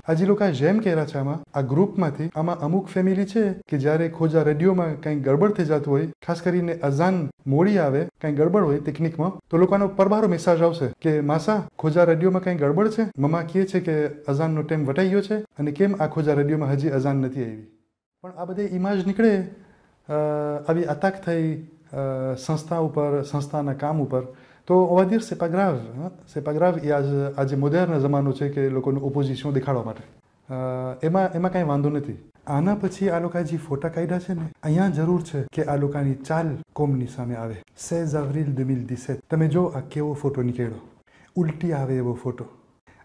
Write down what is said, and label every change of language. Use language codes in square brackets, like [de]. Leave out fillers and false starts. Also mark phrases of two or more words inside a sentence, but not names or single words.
[gu] આ જે લોકો જેમ કર્યા છે આમાં, આ ગ્રુપમાંથી, આમાં અમુક ફેમિલી છે કે જ્યારે ખોજા રેડિયોમાં કંઈ ગડબડ થઈ જતું હોય, ખાસ કરીને અઝાન મોડી આવે, કંઈ ગડબડ હોય ટેકનિકમાં, તો લોકોનો પરબારો મેસેજ આવશે કે માસા ખોજા રેડિયોમાં કંઈ ગડબડ છે, મમ્મા કહે છે કે અઝાનનો ટાઈમ વટાઈ ગયો છે અને કેમ આ ખોજા રેડિયોમાં હજી અઝાન નથી આવી. પણ આ બધે ઇમેજ નીકળે, આવી અટક થઈ સંસ્થા ઉપર, સંસ્થાના કામ ઉપર, તો [fr] on va dire c'est pas grave, c'est pas grave. [gu] એ આજે મોડર્ન જમાનો છે કે લોકોનું ઓપોઝિશન દેખાડવા માટે, એમાં કાંઈ વાંધો નથી. આના પછી આ લોકો જે ફોટા કાઢ્યા છે ને, અહીંયા જરૂર છે કે આ લોકોની ચાલ કોમની સામે આવે. 16 એપ્રિલ 2017 તમે જો આ કેવો ફોટો નીકળ્યો, ઉલટી આવે એવો ફોટો.